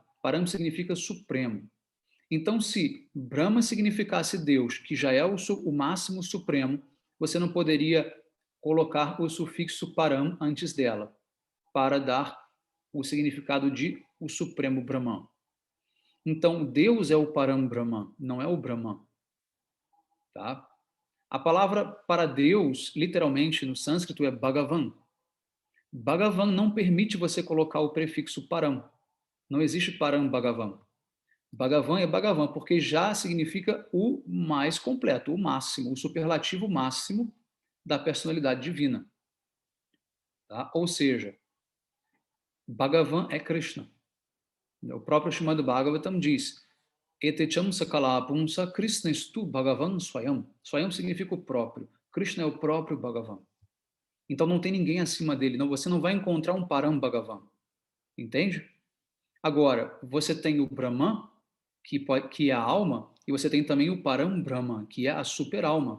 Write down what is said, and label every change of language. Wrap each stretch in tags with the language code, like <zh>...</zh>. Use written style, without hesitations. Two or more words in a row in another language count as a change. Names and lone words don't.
<pt>Param significa supremo. Então, se Brahma significasse Deus, que já é o máximo supremo, você não poderia colocar o sufixo param antes dela, para dar o significado de o supremo Brahman. Então, Deus é o</pt> <sa>परम ब्रह्मन्,</sa> <pt>não é o Brahman. Tá? A palavra para Deus, literalmente no sânscrito, é Bhagavan. Bhagavan não permite você colocar o prefixo param. Não existe</pt> <sa>परम भगवान्.</sa> <pt>Bhagavan é Bhagavan, porque já significa o mais completo, o máximo, o superlativo máximo da personalidade divina. Tá? Ou seja, Bhagavan é Krishna. O próprio Srimad Bhagavatam diz:</pt> <sa>एतेचम् सकल पुंस कृष्ण एस्तु भगवान् स्वयम्.</sa> <pt>Swayam significa o próprio. Krishna é o próprio Bhagavan. Então não tem ninguém acima dele. Não, você não vai encontrar um</pt> <sa>परम भगवान्.</sa> <pt>Entende? Agora, você tem o Brahman, que é a alma, e você tem também o</pt> <sa>परम ब्रह्मन्,</sa> <pt>que é a super-alma.</pt>